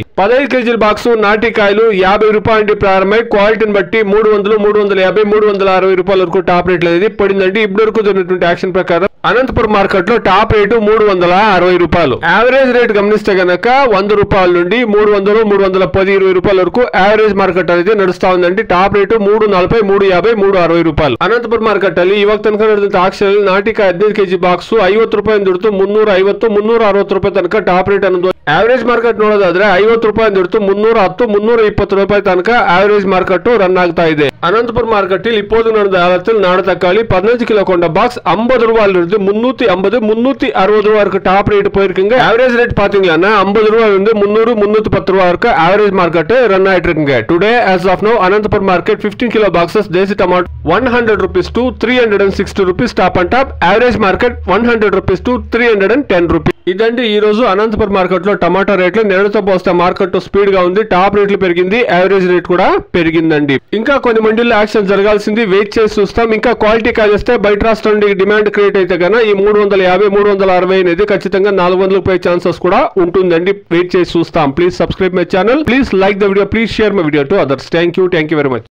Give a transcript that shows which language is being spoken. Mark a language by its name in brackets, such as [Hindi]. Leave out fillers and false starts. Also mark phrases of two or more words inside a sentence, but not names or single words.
[Telugu] 15 కేజీల బాక్స్ నాటికాయలు 50 రూపాయల నుండి ప్రారంభమై క్వాలిటీని బట్టి 300, 350, 360 రూపాయల వరకు టాప్ రేట్లు అనేది పడిందండి. ఇప్పటివరకు జరిగినటువంటి యాక్షన్ ప్రకారం అనంతపురం మార్కెట్ లో టాప్ రేటు 360 రూపాయలు. [English] average rate [Telugu] గమనిస్తే గనక 100 రూపాయల నుండి 300, 310, 20 రూపాయల వరకు [English] average market [Telugu] అనేది నడుస్తా ఉందండి. టాప్ రేటు 340, 350, 360 ರೂಪಾಯಿ. [Kannada] ಅನಂತಪುರ ಮಾರ್ಕೆಟ್ ಅಲ್ಲಿ ಇವಾಗ ತನಕ ನಡೆದಂತ ಆಕ್ಷನ್ ನಾಟಿಕಾಯಿ 15 ಕೆಜಿ ಬಾಕ್ಸ್ 50 ರೂಪಾಯಿ ದುಡ್ತು 350, 360 ರೂಪಾಯಿ ತನಕ [English] top rate [Kannada] ಅನ್ನೋದು. [English] average market [Kannada] ನೋಡೋದಾದ್ರೆ 50 ರೂಪಾಯಿ ದುಡ್ತು 310, 320 ರೂಪಾಯಿ ತನಕ [English] average market run [Kannada] ಆಗ್ತಾ ಇದೆ. [Tamil] అనంతపుర మార్కెట్ இப்போது நடந்த காலத்தில் நாடு தக்காளி 15 கிலோ கொண்ட பாக்ஸ் 50 ரூபாயிலிருந்து 350, 360 ரூபாய் வரைக்கும் [English] top rate [Tamil] போயிருக்குங்க. [English] average rate [Tamil] பாத்தீங்கன்னா 50 ரூபாயிலிருந்து 300, 310 ரூபாய் வரைக்கும் [English] average market run [Tamil] ஆயிட்டு இருக்குங்க. [English] டுடே as of now అనంతపుర మార్కెట్ 15 kilo boxes [Telugu] దేశీ టమాటో [English] 100 rupees to 360 rupees top and top. average market 100 rupees to 310 rupees. [Telugu] ఇదండి ఈ రోజు అనంతపురం మార్కెట్ లో టమాటా రేట్లు. నిన్నటితో పోస్తే మార్కెట్ స్పీడ్ గా ఉంది, టాప్ రేట్లు పెరిగింది, [English] average rate [Telugu] కూడా పెరిగిందండి. ఇంకా కొన్ని మండీల్లో యాక్షన్ జరగాల్సింది, వెయిట్ చేసి చూస్తాం. ఇంకా క్వాలిటీ కాజేస్తే బయట రాష్ట్రం నుండి [English] demand create [Telugu] అయితే కన్నా ఈ 350, 360 అనేది ఖచ్చితంగా 400 పోయే ఛాన్సెస్ కూడా ఉంటుందండి. వెయిట్ చేసి చూస్తాం. [English] please subscribe my channel, please like the video, please share my video to others. thank you very much.